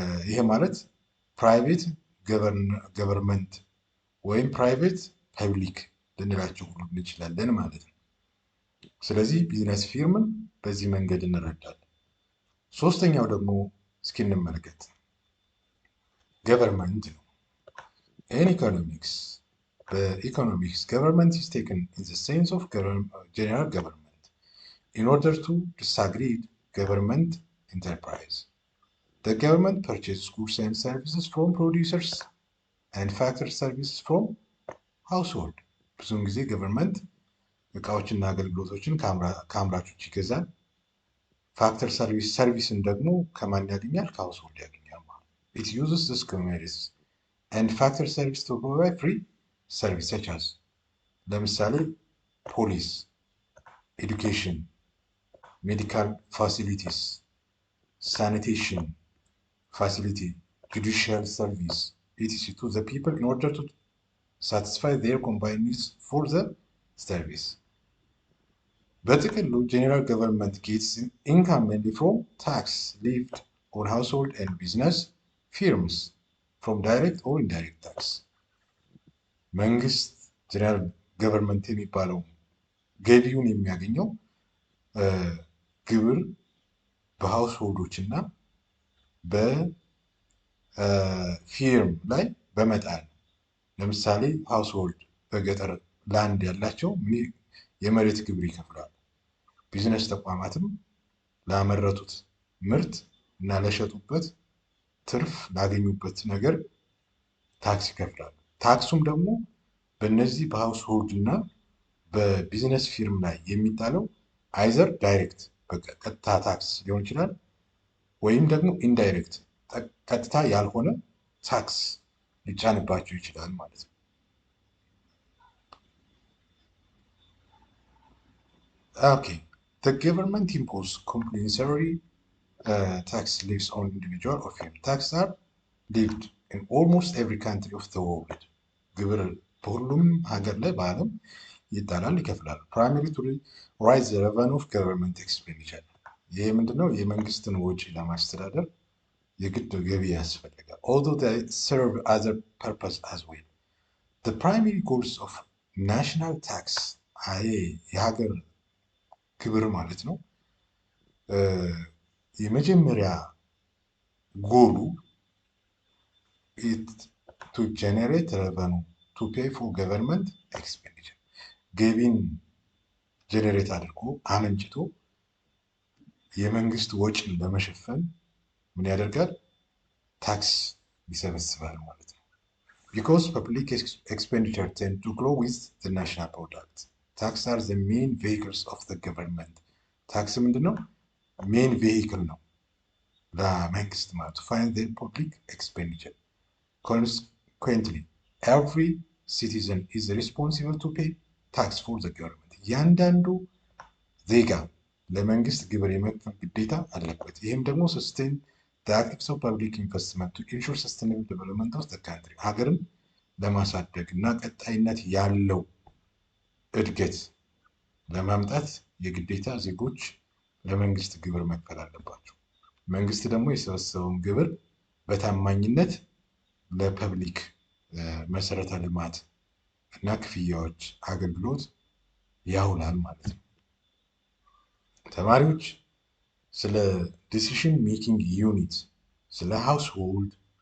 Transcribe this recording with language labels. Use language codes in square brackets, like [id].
[am] ይሄ ማለት ፕራይቬት ገቨርንመንት ወይም ፕራይቬት ፐብሊክ ልንላቸው ሁሉ እንችላለን ማለት ነው። ስለዚህ ቢዝነስ ፊርምን በዚህ መንገድ እንረዳለን። ሶስተኛው ደግሞ እስኪ እንመልከት፣ ገቨርንመንት ነው። [en] ኢን ኢኮኖሚክስ፣ [am] በኢኮኖሚክስ [en] ገቨርንመንት ኢዝ ቴክን ኢን ዘ ሴንስ ኦፍ ጀነራል ገቨርንመንት in order to disagree government enterprise. The government purchases goods and services from producers and factor services from household. [am] ብዙውን ጊዜ ገቨርንመንት እቃዎችና አገልግሎቶችን ከአምራቾች ይገዛል። ፋክተር ሰርቪስን ደግሞ ከማን ያገኛል? ከሃውስሆልድ ያገኛል ማለት ነው። [en] It uses this commodities and factor service to provide free service such as ለምሳሌ ፖሊስ፣ ኤዱኬሽን፣ medical facilities, sanitation facility, judicial service, etc. to the people in order to satisfy their combined needs for the service. በጥቅሉ general government gets income mainly from tax levied on household and business firms from direct or indirect tax. [am] መንግስት general government የሚባለው ገቢውን የሚያገኘው ግብር በሃውስሆልዶች እና በፊርም ላይ በመጣል። ለምሳሌ ሃውስሆልድ በገጠር ላንድ ያላቸው የመሬት ግብር ይከፍላሉ። ቢዝነስ ተቋማትም ላመረቱት ምርት እና ለሸጡበት ትርፍ ላገኙበት ነገር ታክስ ይከፍላሉ። ታክሱም ደግሞ በእነዚህ በሃውስሆልድ እና በቢዝነስ ፊርም ላይ የሚጣለው አይዘር ዳይሬክት በቀጥታ ታክስ ሊሆን ይችላል፣ ወይም ደግሞ ኢንዳይሬክት ቀጥታ ያልሆነ ታክስ ሊጫንባቸው ይችላል ማለት ነው። ኦኬ [en] the government imposes compulsory tax levies on individual or firm. Taxes are levied in almost every country of the world. [am] ግብር በሁሉም ሀገር ላይ በዓለም ይጣላል፣ ይከፍላል። [en] primarily to raise the revenue of government expenditure. [am] ይሄ ምንድነው? የመንግስትን ወጪ ለማስተዳደር የግድ ገቢ ያስፈልጋል። [en] although they serve other purpose as well. The primary goals of national tax [am] የሀገር ግብር ማለት ነው። የመጀመሪያ ጎሉ [en] to generate revenue to pay for government expenditure. [am] ገቢን ጀነሬት አድርጎ አመንጭቶ የመንግስት ወጪን ለመሸፈን ምን ያደርጋል? ታክስ ይሰበስባል ማለት ነው። [en] because public expenditure tend to grow with the national product. Tax are the main vehicles of the government. [am] ታክስ ምንድነው? [en] ሜን ቬሂክል [am] ነው ለመንግስት ማለት [en] to fund their public expenditure. Consequently, every citizen is responsible to pay tax for the government. [am] እያንዳንዱ ዜጋ ለመንግስት ግብር የመክፈል ግዴታ አለበት። ይህም ደግሞ [en] sustain the activities of public investment to ensure sustainable development of the country. [am] ሀገርን ለማሳደግ እና ቀጣይነት ያለው እድገት ለማምጣት የግዴታ ዜጎች ለመንግስት ግብር መክፈል አለባቸው። መንግስት ደግሞ የሰበሰበውን ግብር በታማኝነት ለፐብሊክ መሰረተ ልማት እና ክፍያዎች አገልግሎት ያውላል ማለት ነው። ተማሪዎች ስለ ዲሲሽን ሜኪንግ ዩኒት፣ ስለ ሃውስሆልድ፣